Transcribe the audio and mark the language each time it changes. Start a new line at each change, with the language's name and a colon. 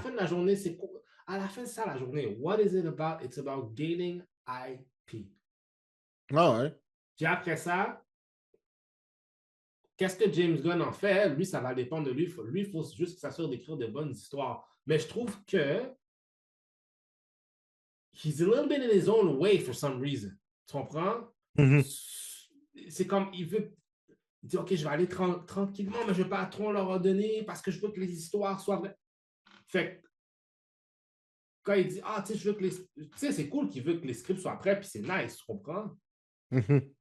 French: fin de la journée, c'est quoi? À la fin de ça, la journée,
English: what is it about? It's about gaining IP.
French: Ah ouais. Puis après ça, qu'est-ce que James Gunn en fait? Lui, ça va dépendre de lui. Lui, il faut juste qu'il s'assure d'écrire de bonnes histoires. Mais je trouve que
English: he's a little bit in his own way for some reason.
French: Tu comprends? Mhm. C'est comme, il dit, OK, je vais aller tranquillement, mais je ne vais pas trop leur en donner parce que je veux que les histoires soient vraies. Fait que quand il dit, ah, tu sais, je veux que les. Tu sais, c'est cool qu'il veut que les scripts soient prêts, puis c'est nice, tu comprends? Mhm.